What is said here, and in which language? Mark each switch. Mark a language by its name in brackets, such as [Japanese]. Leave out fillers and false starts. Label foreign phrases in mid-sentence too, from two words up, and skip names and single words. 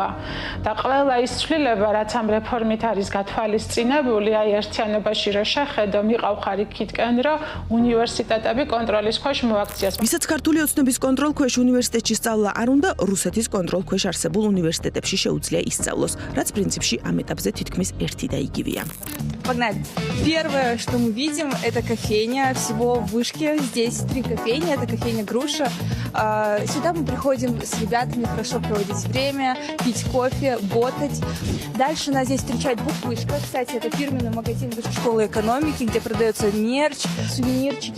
[Georgian] და ყველა ის ცვლილება, რაც ამ რეფორმით არის გათვალისწინებული, აი ერთიანობაში რო შეხედო, მიყავ ხარიქითკენ, რომ უნივერსიტეტები კონტროლის ქვეშ მოაქციას. ვისაც ქართული ოცნების კონტროლ ქვეშ უნივერსიტეტში სწავლა არ უნდა, რუსეთის კონტროლ ქვეშ არსებულ უნივერსიტეტებში შეუძლია ისწავლოს, რაც პრინციპში ამ ეტაპზე თითქმის ერთი და იგივეა. [Russian] Погнали. Первое, что мы видим, это кофейня. Всего в Вышке здесь 3 кофейни. Это кофейня «Груша». Сюда мы приходим с ребятами хорошо проводить время, пить кофе, ботать. Дальше нас здесь встречает «Буквышка». Кстати, это фирменный магазин Высшей школы экономики, где продается мерч, сувенирчики.